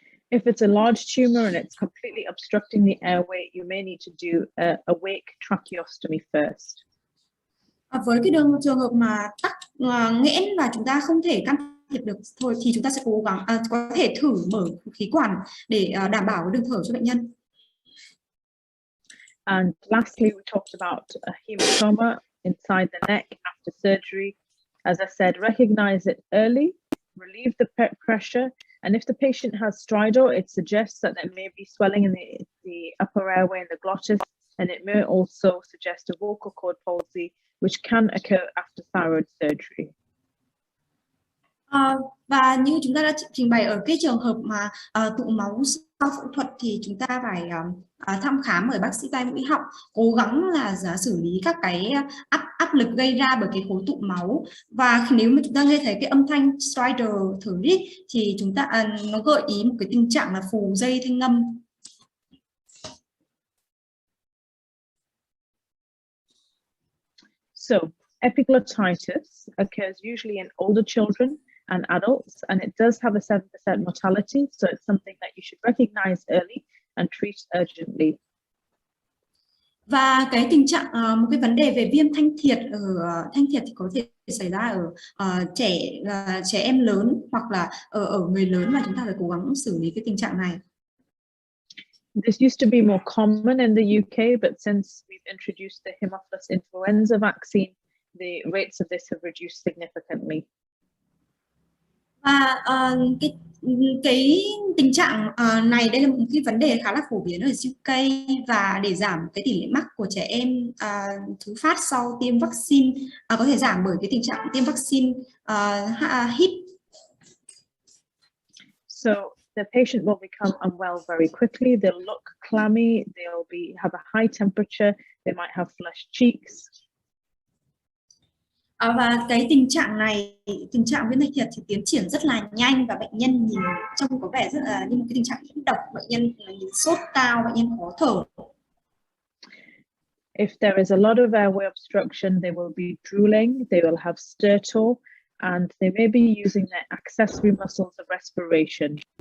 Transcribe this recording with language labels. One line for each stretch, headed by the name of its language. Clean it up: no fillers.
English: If it's a large tumor and it's completely obstructing the airway, you may need to do a awake tracheostomy first.
Vietnamese: Với cái trường hợp mà tắc nghẽn và chúng ta không thể can thiệp được thôi thì chúng ta sẽ cố gắng có thể thử mở khí quản để đảm bảo đường thở cho bệnh nhân.
English: And lastly, we talked about a hematoma inside the neck after surgery. As I said, recognize it early, relieve the pressure, and if the patient has stridor, it suggests that there may be swelling in the upper airway and the glottis, and it may also suggest a vocal cord palsy, which can occur after thyroid surgery.
Vietnamese: Và như chúng ta đã trình bày ở cái trường hợp mà tụ máu sau phẫu thuật thì chúng ta phải thăm khám bởi bác sĩ tai mũi họng, cố gắng là xử lý các cái áp lực gây ra bởi cái khối tụ máu. Và nếu mà chúng ta nghe thấy cái âm thanh stridor, thở rít, thì chúng ta nó gợi ý một cái tình trạng là phù dây thanh âm.
English: So epiglottitis occurs usually in older children and adults, and it does have a 7% mortality, so it's something that you should recognize early and treat urgently.
Vietnamese: Và cái tình trạng một cái vấn đề về viêm thanh thiệt thì có thể xảy ra ở trẻ em lớn hoặc là ở người lớn, mà chúng ta phải cố gắng xử lý cái tình trạng này.
English: This used to be more common in the UK, but since we've introduced the Haemophilus influenza vaccine, the rates of this have reduced significantly.
Vietnamese: Và cái tình trạng này đây là một cái vấn đề khá là phổ biến ở UK, và để giảm cái tỷ lệ mắc của trẻ em thứ phát sau tiêm vaccine có thể giảm bởi cái tình trạng tiêm vaccine HIP.
English: So the patient will become unwell very quickly. They'll look clammy. They'll have a high temperature. They might have flushed cheeks.
Vietnamese: Và cái tình trạng này, tình trạng viêm thanh thiệt thì tiến triển rất là nhanh và bệnh nhân nhìn trông có vẻ rất là như một cái tình trạng nhiễm độc. Bệnh nhân nhìn sốt cao, bệnh nhân khó thở.
English: If there is a lot of airway obstruction, they will be drooling, they will have stertor, and they may be using their accessory muscles of respiration.